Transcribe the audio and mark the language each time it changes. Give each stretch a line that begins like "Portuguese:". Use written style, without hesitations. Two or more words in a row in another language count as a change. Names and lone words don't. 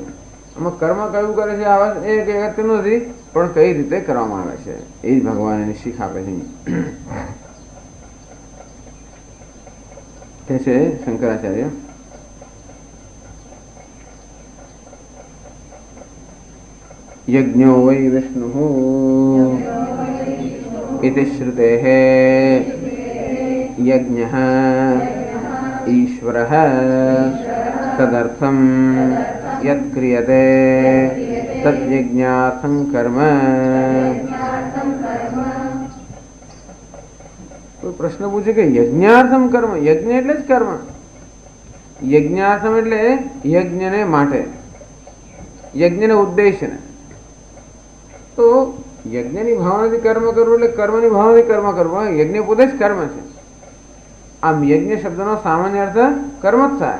Gujarati: આમાં કર્મ કયું કરે છે એ અગત્યનું નથી, પણ કઈ રીતે કરવામાં આવે છે એ જ ભગવાન એની શીખ આપે છે. કહે છે
Sanskrit: શંકરાચાર્ય, યજ્ઞો વૈ વિષ્ણુ इति श्रुतेः यज्ञः ईश्वरः तदर्थं यत् क्रियते तद्यज्ञार्थं कर्म।
Hindi: तो प्रश्न पूछे कि
Sanskrit: यज्ञार्थम कर्म,
Gujarati: यज्ञ એટલે જ કર્મ, યજ્ઞાર્થમ એટલે યજ્ઞને માટે, યજ્ઞને ઉદ્દેશને. તો યજ્ઞની ભાવનાથી કર્મ કરવું એટલે કર્મની ભાવનાથી કર્મ કરવું, યજ્ઞ પોતે જ કર્મ છે. આમ યજ્ઞ શબ્દનો સામાન્ય અર્થ કર્મ જ થાય.